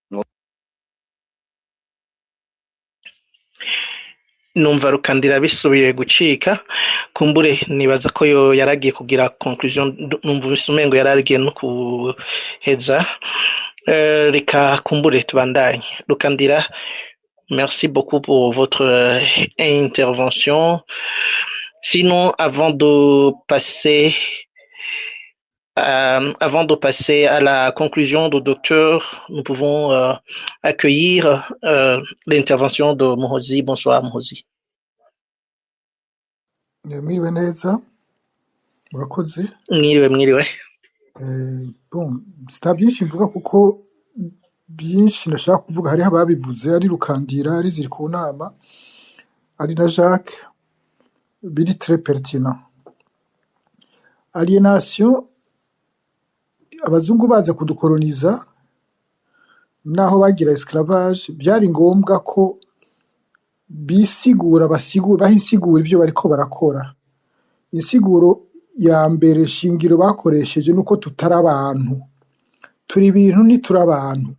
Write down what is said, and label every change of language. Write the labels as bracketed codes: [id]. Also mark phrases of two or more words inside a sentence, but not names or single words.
[rn] numva Rukandira bisubiye gucika kumbure nibaza ko yo yaragiye kugira conclusion numva umengo yaragiye no kuheza reka kumbure tubandanye Rukandira. [fr] Merci beaucoup pour votre intervention. Sinon, avant de passer à la conclusion du docteur, nous pouvons accueillir l'intervention de Muhozi. Bonsoir, Muhozi. [rn] Mwiriwe neza, murakoze. Mwiriwe. Bon, sita byinshi mvuga kuko byinshi nashaka kuvuga hariho ababivuze, ari Rukandira, ari Zirikunama, ari na Jacques, biri [fr] très pertinent. [rn] Alienation, abazungu baza kudukoloniza naho bagira esclavage, byari ngombwa ko bisigura bahisigura ibyo bariko barakora. Insiguro ya mbere shingiro bakoresheje nuko tutari abantu, turi ibintu ntituri abantu.